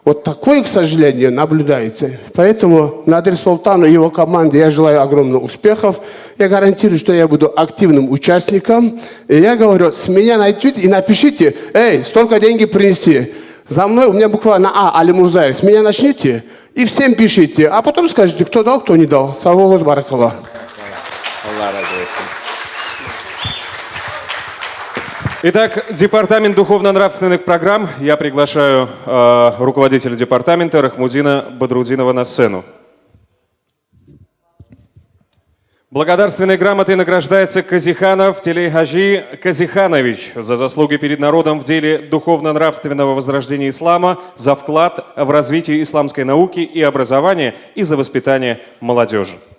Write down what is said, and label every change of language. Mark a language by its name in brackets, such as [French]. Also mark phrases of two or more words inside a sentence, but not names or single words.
[Russian] Вот такое, к сожалению, наблюдается. Поэтому Надир Султану и его команде я желаю огромных успехов. Я гарантирую, что я буду активным участником. И я говорю, с меня найдите и напишите, эй, столько денег принеси. За мной у меня буквально Али Мурзаев. С меня начните и всем пишите. А потом скажите, кто дал, кто не дал. [Kumyk] Сау баракаллах. [Turkish] Allah razı olsun. [Russian] Итак, Департамент духовно-нравственных программ. Я приглашаю руководителя департамента Рахмудина Бадрудинова на сцену. Благодарственной грамотой награждается Казиханов Телей-Хажи Казиханович за заслуги перед народом в деле духовно-нравственного возрождения ислама, за вклад в развитие исламской науки и образования и за воспитание молодежи.